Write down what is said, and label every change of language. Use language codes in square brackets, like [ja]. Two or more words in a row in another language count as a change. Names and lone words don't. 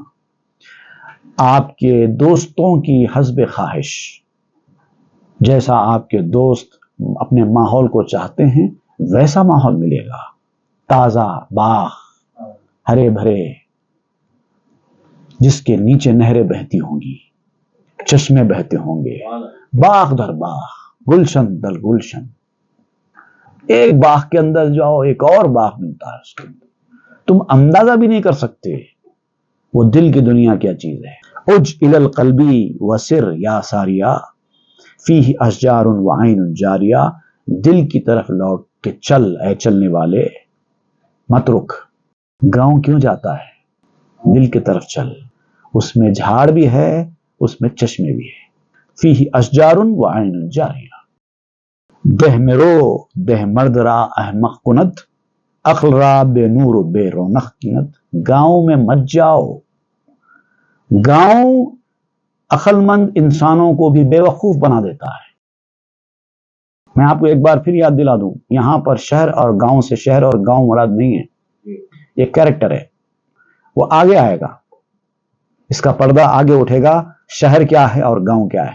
[ur] آپ کے دوستوں کی حسب خواہش، جیسا آپ کے دوست اپنے ماحول کو چاہتے ہیں ویسا ماحول ملے گا، تازہ باغ، ہرے بھرے، جس کے نیچے نہریں بہتی ہوں گی، چشمے بہتے ہوں گے، باغ در باغ، گلشن در گلشن، ایک باغ کے اندر جاؤ ایک اور باغ ملتا ہے اس کے اندر، تم اندازہ بھی نہیں کر سکتے وہ دل کی دنیا کیا چیز ہے۔ [ar] اج الی القلبی وسر یا ساریا فیہ اشجار وعین جاریہ، [ur] دل کی طرف لوٹ کے چل اے چلنے والے، مت رک۔ گاؤں کیوں جاتا ہے؟ دل کی طرف چل، اس میں جھاڑ بھی ہے، اس میں چشمے بھی ہے۔ [ar] فیہ اشجار وعین جاریہ، [fa] دہ میں رو دہ مرد را احمق کند، عقل را بے نور و بے رونق کند۔ [ur] گاؤں میں مت جاؤ، گاؤں عقل مند انسانوں کو بھی بے وقوف بنا دیتا ہے۔ میں آپ کو ایک بار پھر یاد دلا دوں، یہاں پر شہر اور گاؤں سے شہر اور گاؤں مراد نہیں ہے، یہ کیریکٹر ہے، وہ آگے آئے گا، اس کا پردہ آگے اٹھے گا، شہر کیا ہے اور گاؤں کیا ہے۔